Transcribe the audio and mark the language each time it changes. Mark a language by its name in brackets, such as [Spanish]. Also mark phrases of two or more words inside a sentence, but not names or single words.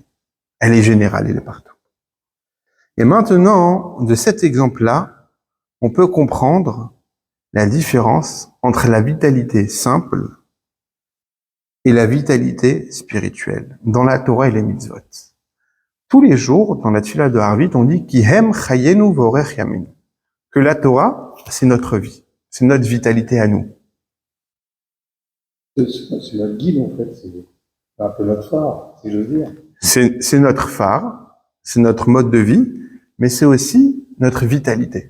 [French] Elle est générale, elle est partout. Et maintenant, de cet exemple-là, on peut comprendre la différence entre la vitalité simple et la vitalité spirituelle dans la Torah et les mitzvot. Tous les jours, dans la Tfila de Harvit, on dit [Hebrew] כי הם חיינו ואורך ימינו, [French] que la Torah, c'est notre vie, c'est notre vitalité à nous. C'est notre guide, en fait. C'est un peu notre phare, si j'ose dire. C'est notre phare, c'est notre mode de vie, mais c'est aussi notre vitalité.